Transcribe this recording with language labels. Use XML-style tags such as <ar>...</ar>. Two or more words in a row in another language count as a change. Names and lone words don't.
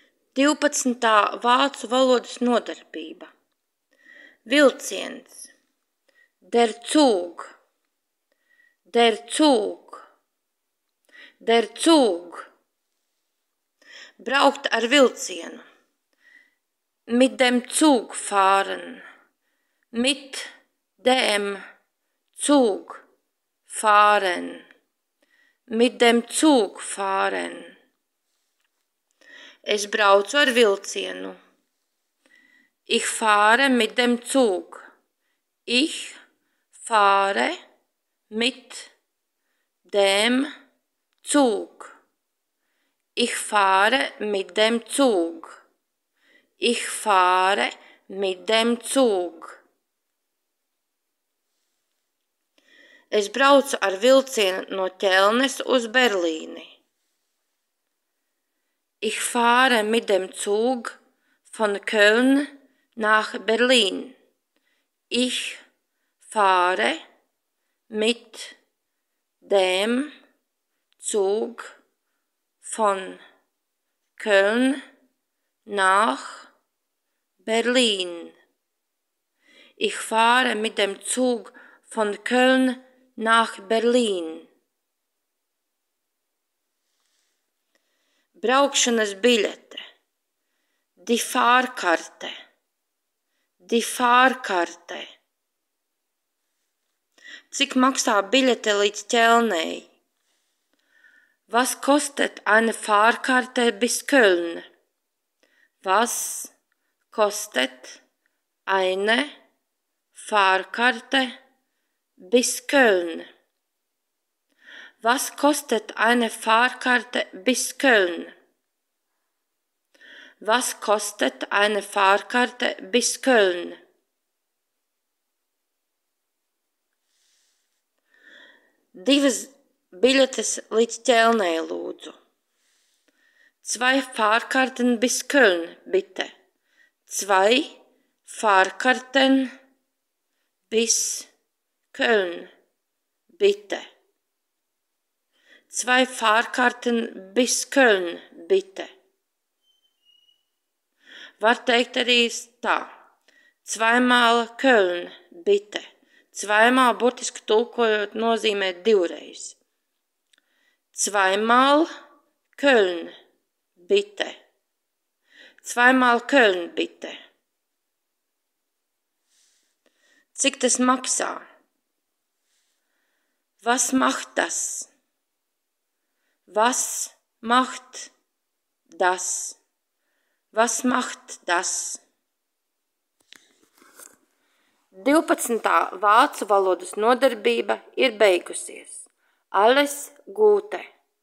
<lv>12. vācu valodas nodarbība. Vilciens.</lv> <de>Der Zug. Der Zug. Der Zug.</de> <lv>Braukt ar vilcienu.</lv> <de>Mit dem Zug fahren. Mit dem Zug fahren. Mit dem Zug fahren.</de> <lv>Es braucu ar vilcienu.</lv> <de>Ich fahre mit dem Zug. Ich fahre mit dem Zug. Ich fahre mit dem Zug. Ich fahre mit dem Zug.</de> <lv>Es braucu ar vilcienu no Ķelnes uz Berlīni.</lv> <de>Ich fahre mit dem Zug von Köln nach Berlin. Ich fahre mit dem Zug von Köln nach Berlin. Ich fahre mit dem Zug von Köln nach Berlin.</de> <lv>Braukšanas biļete.</lv> <de>Die Fahrkarte. Die Fahrkarte.</de> <lv>Cik maksā biļete līdz Ķelnei?</lv> <de>Was kostet eine Fahrkarte bis Köln? Was kostet eine Fahrkarte bis Köln? Was kostet eine Fahrkarte bis Köln? Was kostet eine Fahrkarte bis Köln?</de> <lv>Divas biļetes līdz Ķelnei, lūdzu.</lv> <de>2 Fahrkarten bis Köln, bitte. 2 Fahrkarten bis Köln, bitte. 2 Fahrkarten bis Köln, bitte.</de> <lv>Var teikt arī tā.</lv> <de>2 Köln, bitte.</de> <lv>2 burtiski tulkojot nozīmē 2 reiz.</lv> <de>2 Köln, bitte. 2 Köln, bitte.</de> <lv>Cik tas maksā?</lv> <de>Was macht das? Was macht das? Was macht das? 12.</de> <lv>vācu valodas nodarbība ir beigusies.</lv> <de>Alles Gute!</de>